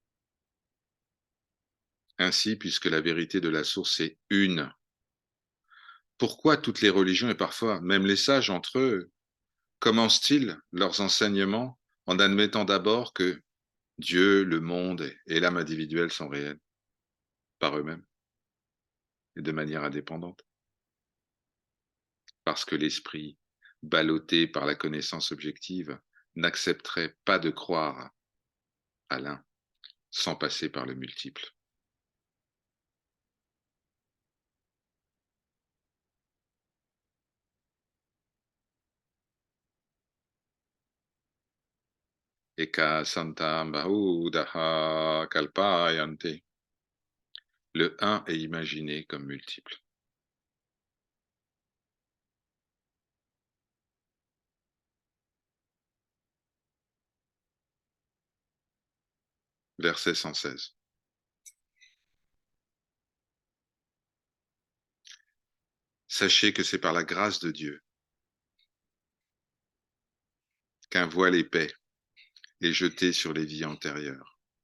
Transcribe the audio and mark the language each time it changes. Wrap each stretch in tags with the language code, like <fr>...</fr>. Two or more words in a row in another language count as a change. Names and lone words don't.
<fr>Ainsi, puisque la vérité de la source est une, pourquoi toutes les religions et parfois même les sages entre eux commencent-ils leurs enseignements en admettant d'abord que Dieu, le monde et l'âme individuelle sont réels par eux-mêmes et de manière indépendante? Parce que l'esprit, ballotté par la connaissance objective, n'accepterait pas de croire à l'un sans passer par le multiple.</fr> <sa>एकं सन्तं बहुधा कल्पयन्ते.</sa> <fr>Le un est imaginé comme multiple. Verset 116. Sachez que c'est par la grâce de Dieu qu'un voile épais est jeté sur les vies antérieures.</fr>